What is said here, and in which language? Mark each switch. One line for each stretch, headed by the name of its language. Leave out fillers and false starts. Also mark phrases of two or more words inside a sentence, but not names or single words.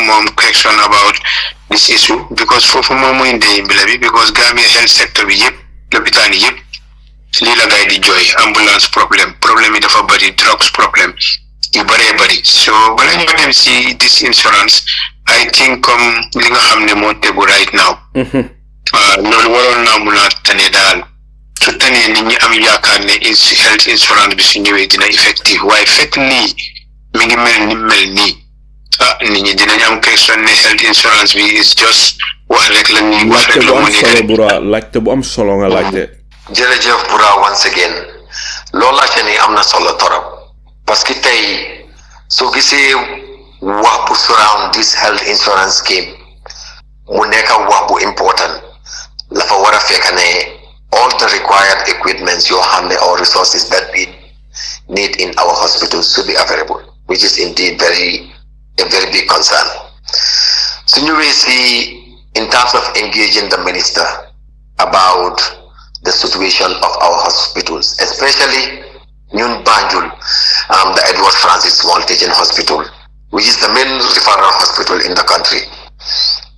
Wolof: moom
English: question about this issue because
Wolof: foofu moom mooy ndey mbila bi because
English: Gambia health sector
Wolof: bi yëpp lopitaan yi yëpp lii la gaay di jooy ambulance problème yi dafa bari drugs problème yu bëree bari so bala ñoo dem si
English: this insurance I think
Wolof: comme li nga xam ne moo tegu
English: right now
Wolof: loolu waroon naa mun a tane daal su tanee nit ñi am yaakaar ne
English: health insurance
Wolof: bi su ñëwee dina effective waaye fekk nii mi ngi mel ni mel nii nit ñi dinañ am question ne
English: health insurance
Wolof: bi
English: is just
Wolof: wax rek la ñuy wax rek la mu nekk Bura laajte bu am solo nga laajte jërëjëf Bura
English: once again
Wolof: loolu laajte ni am na solo torop
French: parce que
Wolof: tey soo gisee wax bu
English: surround this health insurance scheme
Wolof: mu nekk wax bu important la fa war a fekk ne
English: all the required equipments
Wolof: yoo xam ne
English: or resources that we need in our hospitals should be available which is indeed a very big concern. So you will see in terms of engaging the minister about the situation of our hospitals, especially Nyun Banjul, the Edward Francis Small Teaching Hospital, which is the main referral hospital in the country.